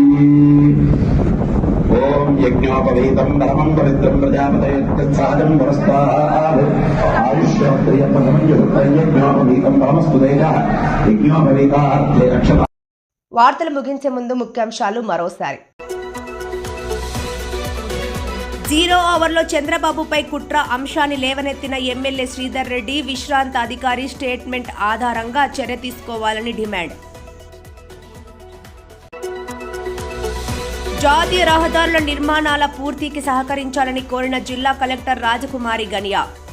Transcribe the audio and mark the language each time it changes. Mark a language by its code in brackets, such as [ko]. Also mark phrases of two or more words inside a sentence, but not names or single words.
[sa] ओम यज्ञोपवीतं परमं पवित्रं प्रजापतेर्सहजं पुरस्ताद् आयुष्यप्रियपदमञ्जुयज्ञोपवीतं परमस्तु देवः यज्ञोपवीतार्थे अक्षता. [te] వార్తలు ముగించే ముందు ముఖ్యాంశాలు మరోసారి. 0 అవర్లో చంద్రబాబుపై కుట్ర అంశాన్ని లేవనెత్తిన ఎమ్మెల్యే శ్రీధర్ రెడ్డి విశ్రాంత అధికారి స్టేట్మెంట్ ఆధారంగా చర్య తీసుకోవాలని డిమాండ్. జాతీయ రహదారుల నిర్మాణాల పూర్తికి సహకరించాలని కోరిన జిల్లా కలెక్టర్ రాజకుమారి గనియా.